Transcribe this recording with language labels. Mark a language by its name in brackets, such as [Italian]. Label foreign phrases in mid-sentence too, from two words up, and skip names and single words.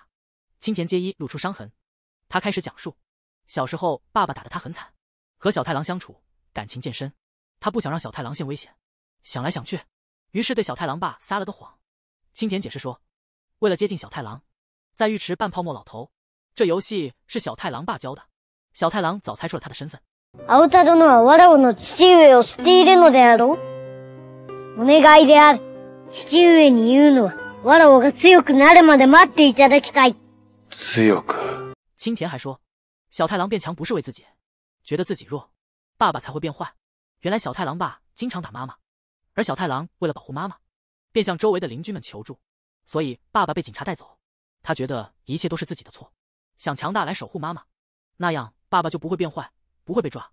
[Chinese] 青田接一露出伤痕，他开始讲述，小时候爸爸打得他很惨，和小太郎相处感情渐深，他不想让小太郎陷危险，想来想去，于是对小太郎爸撒了个谎。青田解释说，为了接近小太郎，在浴池扮泡沫老头，这游戏是小太郎爸教的。小太郎早猜出了他的身份。 [Japanese] 青田殿はわらわの父上を知っているのであろう。お願いである。父上に言うのは、わらわが強くなるまで待っていただきたい。強く。 [Chinese] 青田还说，小太郎变强不是为自己，觉得自己弱，爸爸才会变坏。原来小太郎爸经常打妈妈，而小太郎为了保护妈妈，便向周围的邻居们求助，所以爸爸被警察带走。他觉得一切都是自己的错，想强大来守护妈妈，那样爸爸就不会变坏，不会被抓。